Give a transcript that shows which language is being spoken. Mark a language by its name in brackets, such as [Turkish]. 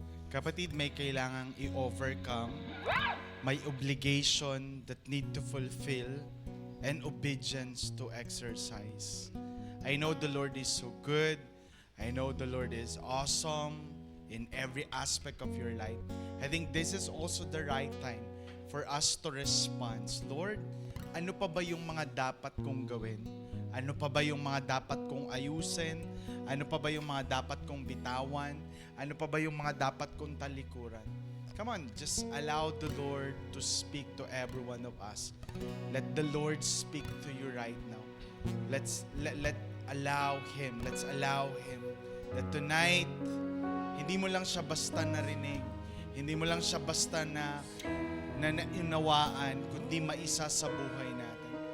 [Filipino] Kapatid, may kailangang i-overcome, may [English] obligation that need to fulfill, and obedience to exercise. I know the Lord is so good. I know the Lord is awesome in every aspect of your life. I think this is also the right time for us to respond. [Filipino] Lord, ano pa ba yung mga dapat kong gawin? Ano pa ba yung mga dapat kong ayusin? Ano pa ba yung mga dapat kong bitawan? Ano pa ba yung mga dapat kong talikuran? [English] Come on, just allow the Lord to speak to every one of us. Let the Lord speak to you right now. Let's allow Him. Let's allow Him that tonight, [Filipino] hindi mo lang siya basta narinig. Hindi mo lang siya basta na naunawaan, kundi maisa sa buhay natin.